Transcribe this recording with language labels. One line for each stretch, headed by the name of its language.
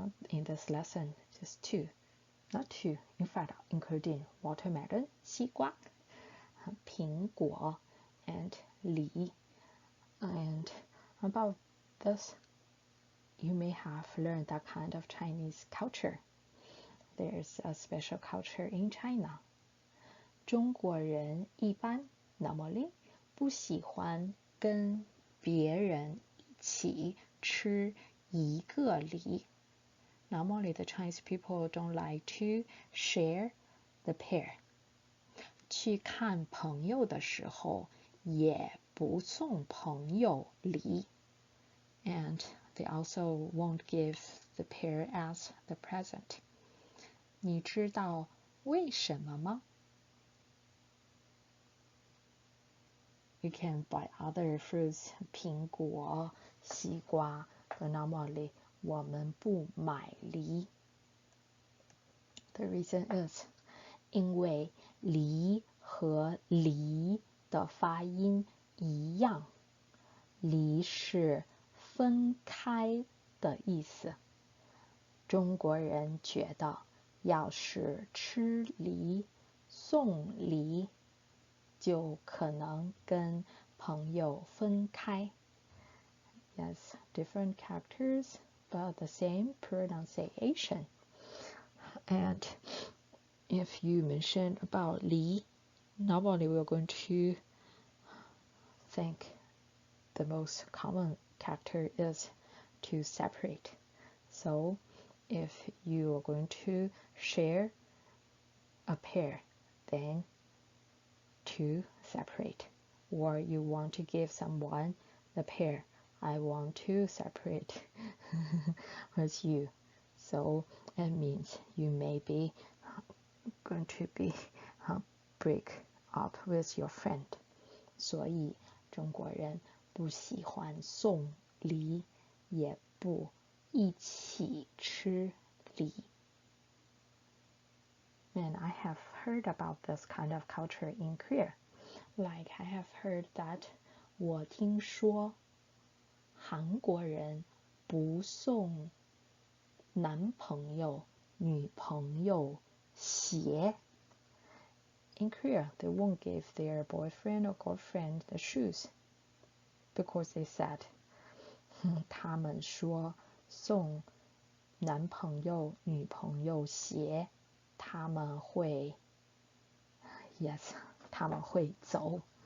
English: In this lesson, just two. Not two, in fact, including watermelon, 西瓜, 苹果, and 梨. And about this, you may have learned that kind of Chinese culture. There's a special culture in China.
Chinese: 中国人一般 normally 不喜欢跟别人一起吃一个梨。
English: Normally, the Chinese people don't like to share the pear.
Chinese: 去看朋友的时候，也不送朋友梨。
English: And they also won't give the pear as the present.
Chinese: 你知道为什么吗？
English: You can buy other fruits, 苹果、西瓜 but normally 我们不买梨。
Chinese: The reason is 因为梨和梨的发音一样，梨是分开的意思。中国人觉得要是吃梨送梨，就可能跟朋友分开。 Yes,
English: has different characters but the same pronunciation. And if you mention about li, normally we're going to think the most common character is to separate. So if you are going to share a pair, then to separate. Or you want to give someone the pair, I want to separate with you. So it means you may be going to be break up with your friend.
Chinese: 所以中国人不喜欢送礼，也不一起吃礼。
English: And I have heard about this kind of culture in Korea.
Chinese: Like I have heard that 我听说韩国人不送男朋友、女朋友鞋。
English: In Korea, they won't give their boyfriend or girlfriend the shoes because they said 他们说送男朋友、女朋友鞋，他们会 yes, 他们会走。